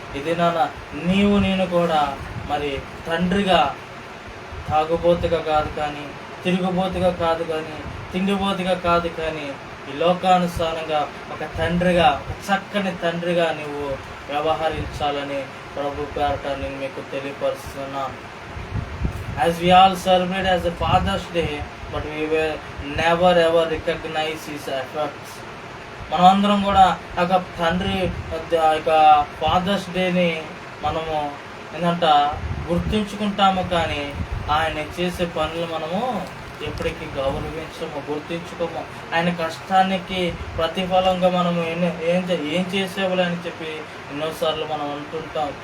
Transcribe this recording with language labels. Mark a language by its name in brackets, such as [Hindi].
[Telugu] ఇది నాన్న నీవు నేను కూడా మరి తండ్రిగా తాగుబోతుగా కాదు కానీ, తిరుగుబోతుగా కాదు కానీ, తిండిబోతుగా కాదు కానీ, ఈ లోకానుసారంగా ఒక తండ్రిగా, ఒక చక్కని తండ్రిగా నువ్వు వ్యవహరించాలని ప్రభు పేరట నేను మీకు తెలియపరుస్తున్నాను. [English] As we all celebrate as a Father's Day, but we will never ever recognize his efforts. [Telugu] మనమందరం కూడా ఒక తండ్రి యొక్క ఫాదర్స్ డేని మనము ఏంటంటే గుర్తించుకుంటాము, కానీ ఆయన చేసే పనులు మనము ఎప్పటికీ గౌరవించము, గుర్తించుకోము. ఆయన కష్టానికి ప్రతిఫలంగా మనము ఏం చేసేవాళ్ళు అని చెప్పి ఎన్నోసార్లు మనం అంటుంటాం.